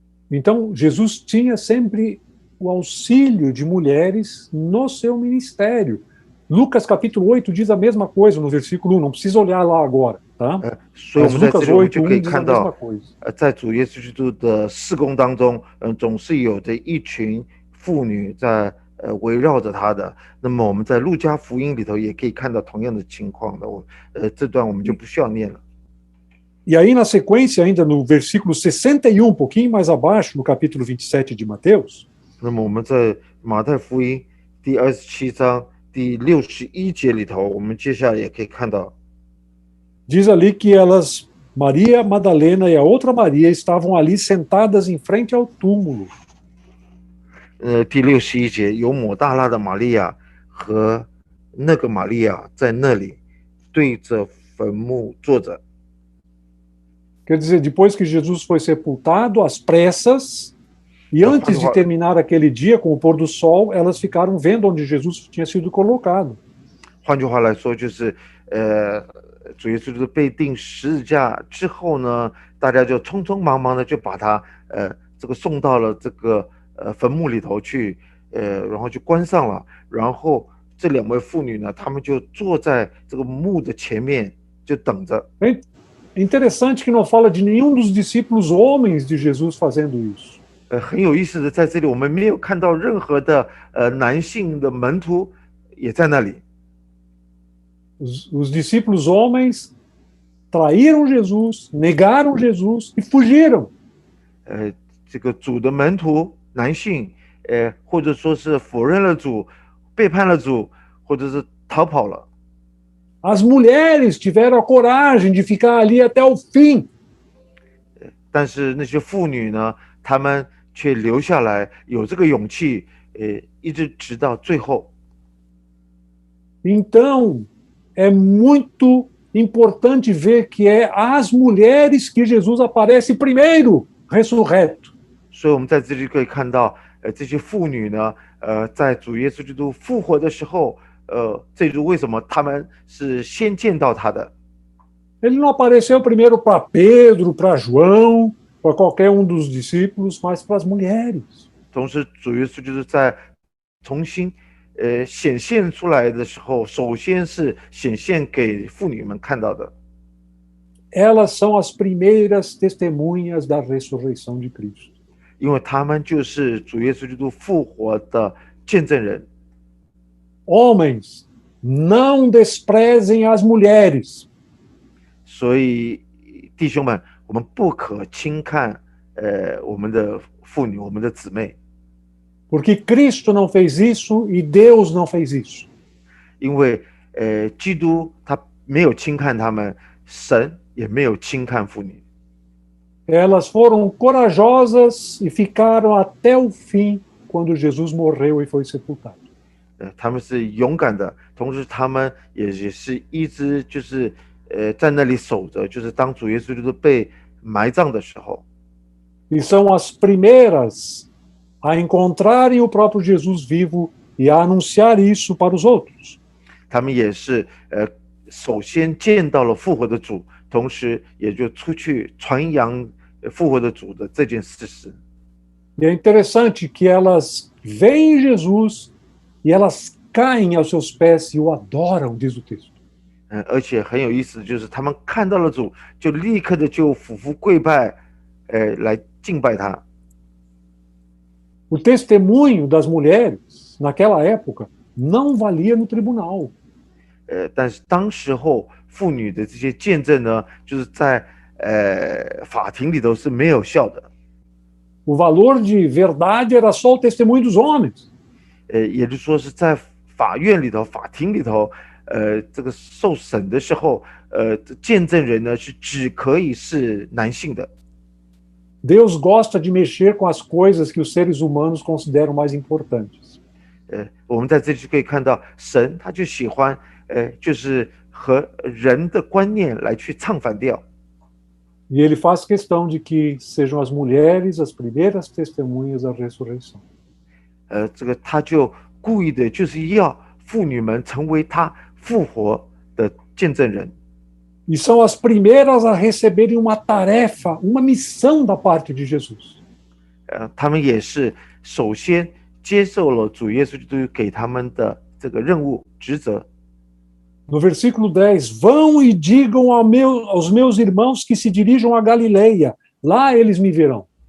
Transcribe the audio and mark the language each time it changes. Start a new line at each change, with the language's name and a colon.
Portuguese: Então, Jesus tinha sempre o auxílio de mulheres no seu ministério. Lucas capítulo 8 diz a mesma coisa no versículo 1, não precisa olhar lá agora, tá?
Chinese: 所以我们在这里我们就可以
Portuguese: diz a
Chinese: 看
Portuguese: mesma
Chinese: 到，
Portuguese: coisa.
Chinese: 在主耶稣基督的事工当中，总是有着一群妇女在围绕着他的。那么我们在路加福音里头也可以看到同样的情况的。这段我们就不需要念了。
Portuguese: E aí, na sequência, ainda no versículo 61, um pouquinho mais abaixo, no capítulo 27 de Mateus,
Chinese: 那么我们在马太福音第27章第61节里头，我们接下来也可以看到，
Portuguese: diz ali que elas, Maria Madalena e a outra Maria, estavam ali sentadas em frente ao túmulo.
Chinese: 第61节有抹大拉的玛利亚和那个玛利亚在那里对着坟墓坐着。
Portuguese: Quer dizer, depois que Jesus foi sepultado, às pressas, e antes de terminar aquele dia com o pôr do sol, elas ficaram vendo onde Jesus tinha sido colocado.
Chinese: 换句话来说，就是主耶稣被钉十字架之后呢，大家就匆匆忙忙的就把他这个送到了这个坟墓里头去，然后就关上了，然后这2位妇女呢，她们就坐在这个墓的前面就等着。
Portuguese: É interessante que não fala de nenhum dos discípulos homens de Jesus fazendo isso.
Chinese: 很有意思的，在这里我们没有看到任何的男性的门徒也在那里。
Portuguese: Os discípulos homens traíram Jesus, negaram Jesus e fugiram.
Chinese: 这个主的门徒男性，或者说是否认了主，背叛了主，或者是逃跑了。
Portuguese: As mulheres tiveram a coragem de ficar ali até o fim.
Chinese: 但是那些妇女呢，她们却留下来，有这个勇气，一直直到最后。
Portuguese: Então, é muito importante ver que é às mulheres que Jesus aparece primeiro, ressurreto.
Chinese: 所以我们在这里可以看到，这些妇女呢，在主耶稣基督复活的时候，这就是为什么他们是先见到他的。
Portuguese: Ele não apareceu primeiro para Pedro, para João, para qualquer um dos discípulos, mas para as mulheres.
Chinese: 同时，主耶稣就是在重新显现出来的时候，首先是显现给妇女们看到的。
Portuguese: Elas são as primeiras testemunhas da ressurreição de Cristo.
Chinese: 因为他们就是主耶稣基督复活的见证人。
Portuguese: Homens, não desprezem as mulheres.
Chinese: 所以，弟兄们，我们不可轻看我们的妇女，我们的姊妹。
Portuguese: Porque Cristo não fez isso e Deus não fez isso.
Chinese: 因为基督他没有轻看他们，神也没有轻看妇女。
Portuguese: Elas foram corajosas e ficaram até o fim quando Jesus morreu e foi sepultado.
Chinese: 他们是勇敢的，同时他们也是一直就是在那里守着，就是当主耶稣基督被埋葬的时候。
Portuguese: E são as primeiras a encontrarem o próprio Jesus vivo e a anunciar isso para os outros.
Chinese: 他们也是首先见到了复活的主，同时也就出去传扬复活的主的这件事实。
Portuguese: E é interessante que elas veem Jesus e elas caem aos seus pés e o adoram, diz o texto.
Chinese: 而且很有意思，就是他们看到了主，就立刻的就俯伏跪拜，来敬拜他。
Portuguese: O testemunho das mulheres naquela época não valia no tribunal.
Chinese: 但是当时候妇女的这些见证呢，就是在法庭里头是没有效的。
Portuguese: O valor de verdade era só o testemunho dos homens.
Chinese: 也就是说是在法院里头、法庭里头，这个受审的时候，见证人呢是只可以是男性的。
Portuguese: Deus gosta de mexer com as coisas que os seres humanos consideram mais importantes.
Chinese: 我们在这里可以看到，神他就喜欢，就是和人的观念来去唱反调。
Portuguese: E ele faz questão de que sejam as mulheres as primeiras testemunhas da ressurreição.
Chinese: 这个他就故意的就是要妇女们成为他复活的见证人。
Portuguese: E são as primeiras a receberem uma tarefa, uma missão da parte de Jesus.
Chinese: 他们也是首先接受了主耶稣基督给他们的这个任务职责。
Portuguese: No versículo 10, vão e digam aos meus irmãos que se dirijam a Galileia, lá eles me verão.